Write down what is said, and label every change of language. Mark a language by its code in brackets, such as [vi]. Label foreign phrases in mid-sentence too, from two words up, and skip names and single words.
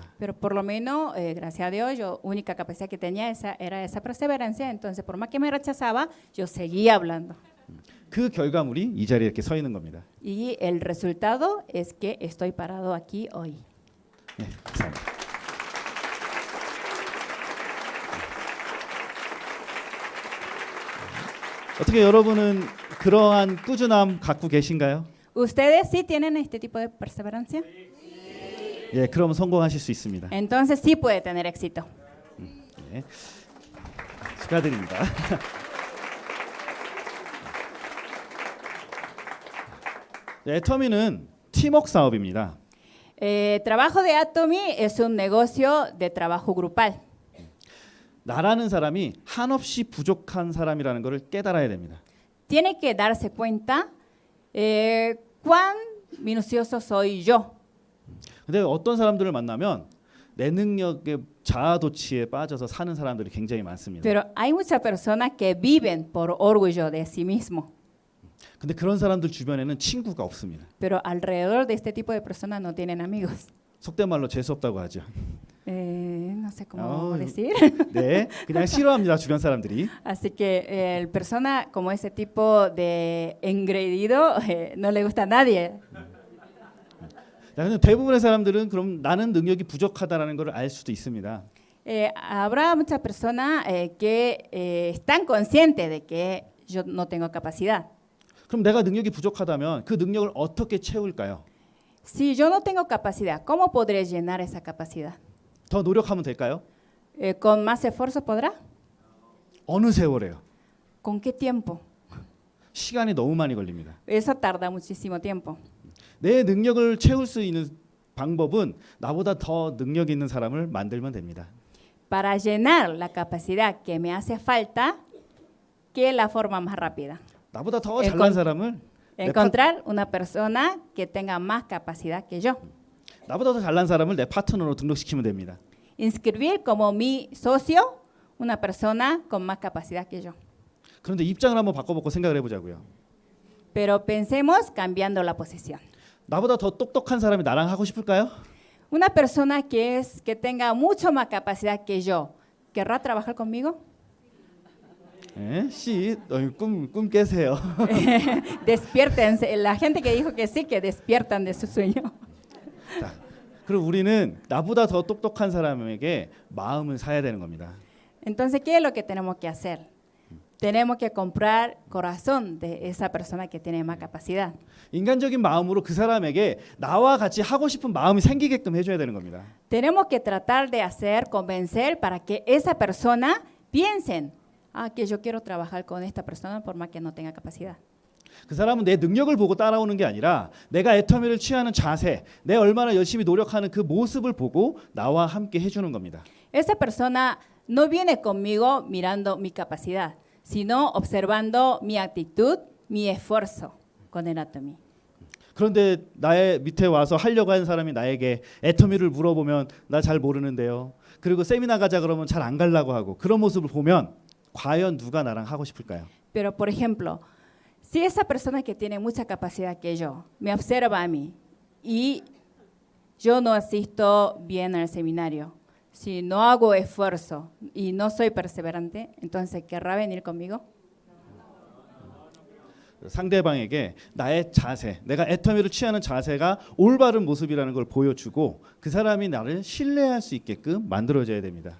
[es] Pero por lo menos, gracias a Dios, yo única capacidad que tenía era esa perseverancia. Entonces, por más que me rechazaba, yo seguía hablando. [ko] 그 결과물이 이 자리에 이렇게 서 있는 겁니다. [es] Y el resultado es que estoy parado aquí hoy. [ko] 네, 감사합니다. 어떻게 여러분은 그러한 꾸준함 갖고 계신가요? [es] ¿Ustedes sí tienen este tipo de perseverancia? [ko] 예, 그럼 성공하실 수 있습니다. [es] Entonces sí puede tener éxito. [ko] 예, 축하드립니다. 애터미는 팀워크 사업입니다. [es] Trabajo de Atomy es un negocio de trabajo grupal. [ko] 나라는 사람이 한없이 부족한 사람이라는 것을 깨달아야 됩니다. [es] Tiene que darse cuenta cuán minucioso soy yo. [ko] 근데 어떤 사람들을 만나면 내 능력의 자아도취에 빠져서 사는 사람들이 굉장히 많습니다. [es] Pero hay muchas personas que viven por orgullo de sí mismo. [ko] 근데 그런 사람들 주변에는 친구가 없습니다. [es] Pero alrededor de este tipo de personas no tienen amigos. [ko] 속된 말로 재수 없다고 하죠. [es] No sé cómo decir. [ko] 네, 그냥 싫어합니다 주변 사람들이. [es] Así que persona como ese tipo de engreído no le gusta a nadie. [ko] 근데 대부분의 사람들은 그럼 나는 능력이 부족하다라는 걸 알 수도 있습니다. [es] Habrá muchas personas que están conscientes de que yo no tengo capacidad. [ko] 그럼 내가 능력이 부족하다면 그 능력을 어떻게 채울까요? [es] Si yo no tengo capacidad, ¿cómo podré llenar esa capacidad? [ko] 더 노력하면 될까요? [es] ¿Con más esfuerzo podrá? [ko] 어느 세월에요? [es] ¿Con qué tiempo? [ko] 시간이 너무 많이 걸립니다. [es] Eso tarda muchísimo tiempo. [ko] 내 능력을 채울 수 있는 방법은 나보다 더 능력 있는 사람을 만들면 됩니다. [es] Para llenar la capacidad que me hace falta, ¿qué es la forma más rápida? [ko] 나보다 더 잘난 사람을 [es] Encontrar una persona que tenga más capacidad que yo. [ko] 나보다 더 잘난 사람을 내 파트너로 등록시키면 됩니다. [es] Inscribir como mi socio una persona con más capacidad que yo. [ko] 그런데 입장을 한번 바꿔보고 생각을 해보자고요. [es] Pero pensemos cambiando la posición. [ko] 나보다 더 똑똑한 사람이 나랑 하고 싶을까요? [es] Una persona que tenga mucho más capacidad que yo, ¿querrá trabajar conmigo? [ko] 네, 꿈 깨세요. [es] Despiértense. La gente que dijo que sí, que despiertan de su sueño. [ko] 자, 그리고 우리는 나보다 더 똑똑한 사람에게 마음을 사야 되는 겁니다. [es] Entonces, ¿qué es lo que tenemos que hacer? Tenemos que comprar corazón de esa persona que tiene más capacidad. [ko] 인간적인 마음으로 그 사람에게 나와 같이 하고 싶은 마음이 생기게끔 해줘야 되는 겁니다. [es] Tenemos que tratar de convencer para que esa persona piensen, que yo quiero trabajar con esta persona por más que no tenga capacidad. [ko] 그 사람은 내 능력을 보고 따라오는 게 아니라 내가 애터미를 취하는 자세, 내 얼마나 열심히 노력하는 그 모습을 보고 나와 함께 해주는 겁니다. [es] Esa persona no viene conmigo mirando mi capacidad, sino observando mi actitud, mi esfuerzo con el Atomy. [ko] 그런데 나의 밑에 와서 하려고 하는 사람이 나에게 애터미를 물어보면 나 잘 모르는데요. 그리고 세미나 가자 그러면 잘 안 가려고 하고 그런 모습을 보면 과연 누가 나랑 하고 싶을까요? [es] Pero, por ejemplo, si esa persona que tiene mucha capacidad que yo me observa a mí y yo no asisto bien al seminario, si no hago esfuerzo y no soy perseverante, entonces ¿querrá venir conmigo? [ko] 상대방에게 나의 자세, 내가 애터미를 취하는 자세가 올바른 모습이라는 걸 보여주고 그 사람이 나를 신뢰할 수 있게끔 만들어줘야 됩니다.